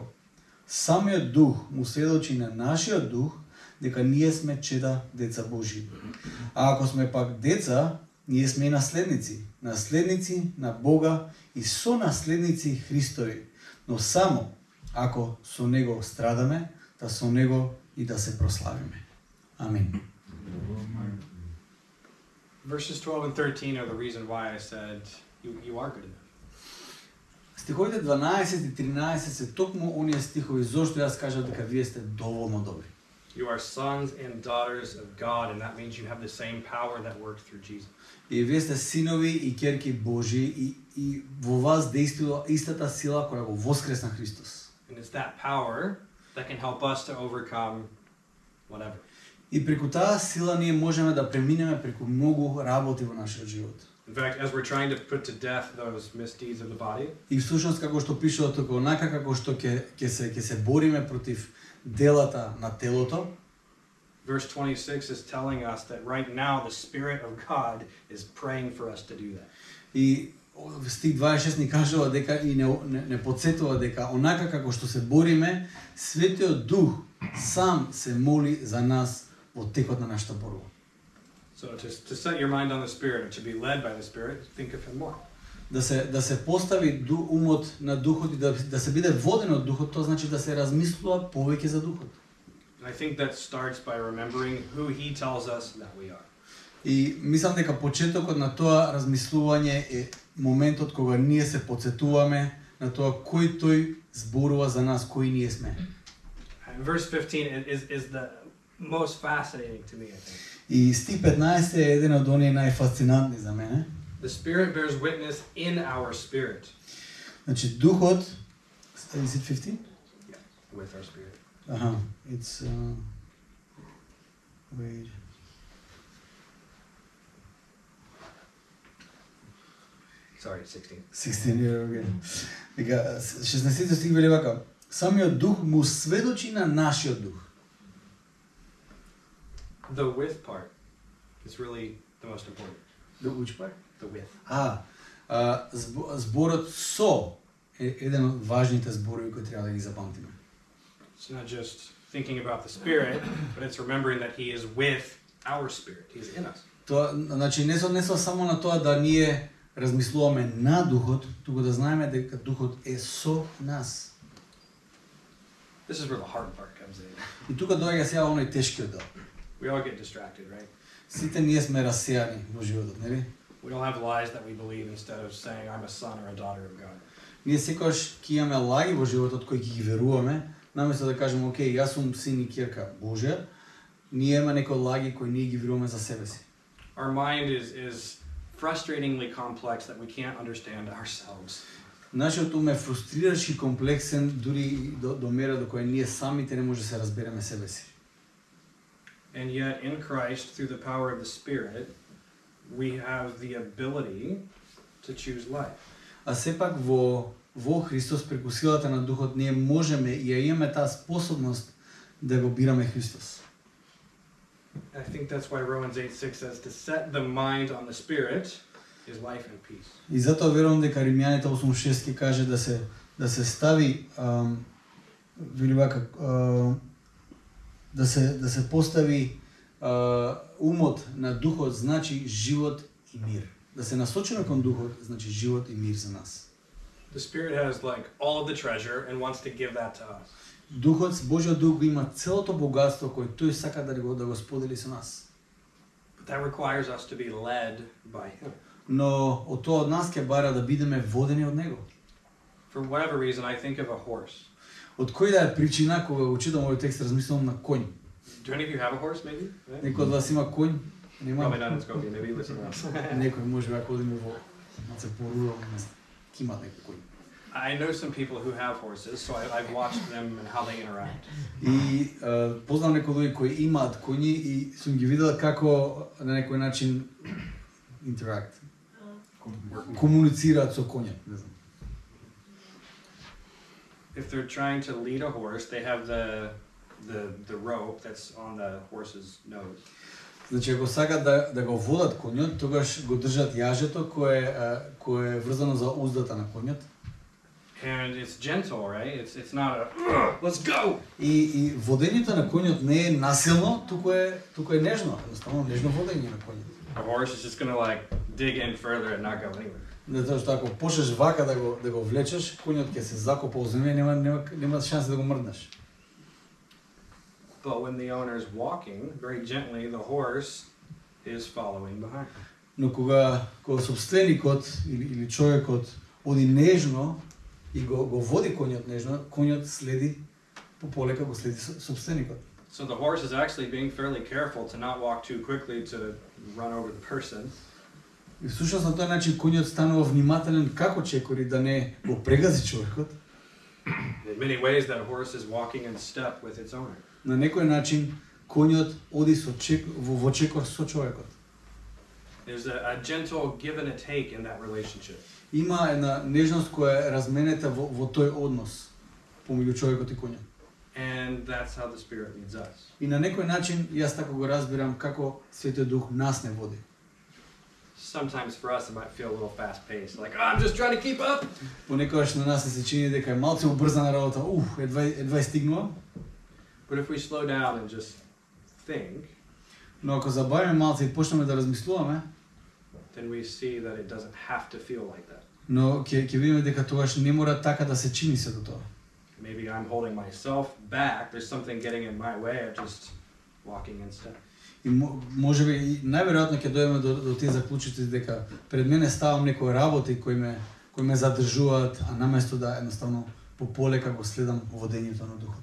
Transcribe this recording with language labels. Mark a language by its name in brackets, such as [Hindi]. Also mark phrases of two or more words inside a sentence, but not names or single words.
[Macedonian] Самиот дух му сведочи на нашиот дух дека ние сме чеда деца Божи. А ако сме пак деца, ние сме наследници, наследници на Бога и сонаследници Христови. Но само ако со Него страдаме, да со Него и да се прославиме. Амин. [English] Verses 12 and 13 are the reason why I said you are good enough. [Macedonian] Стиховите 12 и 13 се токму оние стихови зошто јас кажав дека вие сте доволно добри. [English] You are sons and daughters of God, and that means you have the same power that worked through Jesus. [Macedonian] И вие сте синови и ќерки Божи и во вас действува истата сила која го воскресна Христос. [English] And it's that power that can help us to overcome whatever. [Macedonian] И преку таа сила ние можеме да преминеме преку многу работи во нашиот живот. [English] In fact, as we're trying to put to death those misdeeds of the body, [Macedonian] И всушност како што пишува тука, онака како што ќе се бориме против делата на телото. [English] Verse 26 is telling us that right now the Spirit of God is praying for us to do that. [Macedonian] И стих 26 ни кажува дека и не подсетува дека онака како што се бориме, Светиот Дух сам се моли за нас во текот на нашата борба. [English] So to set your mind on the Spirit and to be led by the Spirit, think of Him more. [Macedonian] Да се постави умот на Духот и да се биде воден од Духот, тоа значи да се размислува повеќе за Духот. [English] And I think that starts by remembering who He tells us that we are. [Macedonian] И мислам дека почетокот на тоа размислување е моментот кога ние се подсетуваме на тоа кој тој зборува за нас, кои ние сме. [English] And verse 15 is the most fascinating to me, I think. [Macedonian] И стих 15 е еден од оние најфасцинантни за мене. [English] The Spirit bears witness in our spirit. [Macedonian] Значи Духот, [English] is it 15? Yeah, with our spirit. Аха, it's wait. Sorry, 16. 16, okay. [Macedonian] Дека 16 стих вели вака: Самиот Дух му сведочи на нашиот дух. [English] The with part is really the most important. The which part? The with. [Macedonian] Зборот со е еден од важните зборови кои треба да ги запамтиме. [English] It's not just thinking about the Spirit, but it's remembering that He is with our spirit. He's in us. [Macedonian] Тоа значи не се однесува само на тоа да ние размислуваме на Духот, туку да знаеме дека Духот е со нас. [English] This is where the hard part comes in. [Macedonian] И тука доаѓа сега оној тешкиот дел. [English] We all get distracted, right? [Macedonian] Сите ние сме расејани во животот, нели? [English] We all have lies that we believe instead of saying I'm a son or a daughter of God. [Macedonian] Ние секогаш ќе имаме лаги во животот кои ќе ги веруваме, наместо да кажеме, окей, јас сум син и ќерка Божја, ние има некои лаги кои ние ги веруваме за себе си. [English] Our mind is frustratingly complex that we can't understand ourselves. [Macedonian] Нашиот ум е фрустрираш и комплексен дури до мера до која ние самите не може да се разбереме себе си. [English] And yet in Christ, through the power of the Spirit, we have the ability to choose life. [Macedonian] А сепак во Христос преку силата на Духот ние можеме и ја имаме таа способност да го бираме Христос. [English] I think that's why Romans 8:6 says to set the mind on the Spirit is life and peace. [Macedonian] И затоа верувам дека Римјаните 8:6 ќе каже да се стави вели вака да се постави умот на Духот значи живот и мир. Да се насочиме кон Духот значи живот и мир за нас. [English] The Spirit has like all of the treasure and wants to give that to us. [Macedonian] Духот, Божјиот Дух го има целото богатство кој тој сака да го сподели со нас. [English] But that requires us to be led by Him. [Macedonian] Но од тоа од нас ќе бара да бидеме водени од него. [English] For whatever reason, I think of a horse. [Macedonian] Од кој да е причина кога го читам овој текст размислувам на конј. [English] Do any of you have a horse, maybe? Right? [Macedonian] Некој од вас има конј? Нема. [English] Probably not in Skopje. Maybe listen to us. [Macedonian] Некој може ако одиме во малце порурално место. Ќе има некој конј. [English] I know some people who have horses, so I've watched them and how they interact. [Macedonian] И познавам некои луѓе кои имаат коњи и сум ги видел како на некој начин интеракт. Комуницираат со коњот, не знам. [English] If they're trying to lead a horse, they have the rope that's on the horse's nose. [Macedonian] Значи ако сакат да го водат коњот, тогаш го држат јажето кое е врзано за уздата на коњот. [English] And it's gentle, right? It's not a let's go. [Macedonian] И водењето на коњот не е насилно, туку е нежно, едноставно нежно водење на коњот. [English] A horse is just going to like dig in further and not go anywhere. [Macedonian] Затоа што ако почнеш вака да го влечеш, коњот ќе се закопа во земја, нема шанса да го мрднеш. [English] But when the owner is walking very gently, the horse is following behind. [Macedonian] Но кога собственикот или човекот оди нежно и го води коњот нежно, коњот следи полека го следи собственикот. [English] So the horse is actually being fairly careful to not walk too quickly to run over the person. [Macedonian] И всушност на тој начин коњот станува внимателен како чекори да не го прегази човекот. [English] In many ways that horse is walking in step with its owner. [Macedonian] На некој начин коњот оди во чекор со човекот. [English] There's a gentle give and a take in that relationship. [Macedonian] Има една нежност која е разменета во тој однос помеѓу човекот и коњот. [English] And that's how the Spirit leads us. [Macedonian] И на некој начин јас така го разбирам како Светиот Дух нас не води. [English] Sometimes for us it might feel a little fast-paced, like, I'm just trying to keep up. [Macedonian] Понекогаш на нас се чини дека е малце убрзана работа, едва стигнувам. [English] But if we slow down and just think, [Macedonian] Но ако забавиме малце и почнеме да размислуваме, [English] then we see that it doesn't have to feel like that. [Macedonian] но ќе видиме дека тогаш не мора така да се чини сето тоа. [English] Maybe I'm holding myself back, there's something getting in my way of just walking in step. [Macedonian] И можеби и најверојатно ќе дојдеме до тие заклучоци дека пред мене ставам некои работи кои ме задржуваат, а наместо да едноставно пополека го следам водењето на Духот.